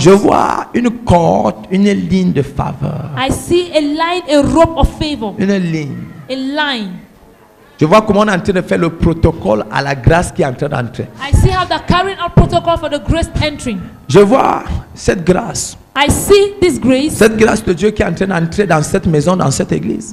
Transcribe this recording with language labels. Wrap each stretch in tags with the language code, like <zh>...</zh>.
<fr>Je vois une corde, une ligne de faveur.</fr> <en>I see a line, a rope of favor,</en> <fr>Une ligne.</fr> <en>a line.</en> <fr>Je vois comment on est en train de faire le protocole à la grâce qui est en train d'entrer.</fr> <en>I see how they're carrying out protocol for the grace entering.</en> <fr>Je vois cette grâce.</fr> <en>I see this grace,</en> <fr>Cette grâce de Dieu qui est en train d'entrer dans cette maison, dans cette église.</fr>